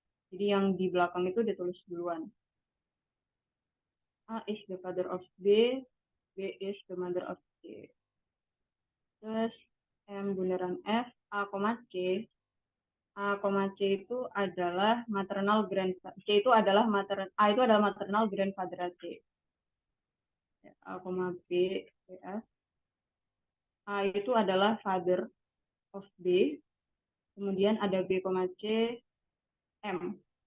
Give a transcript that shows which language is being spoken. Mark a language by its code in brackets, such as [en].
[id] Jadi yang di belakang itu ditulis duluan. [en] A is the father of B, B is the mother of C. [id] Terus M bundaran F, A, C. A, C itu adalah maternal grandfather. C itu adalah A itu adalah maternal grandfather C. A, B, F. A itu adalah father of B. Kemudian ada B, C, M.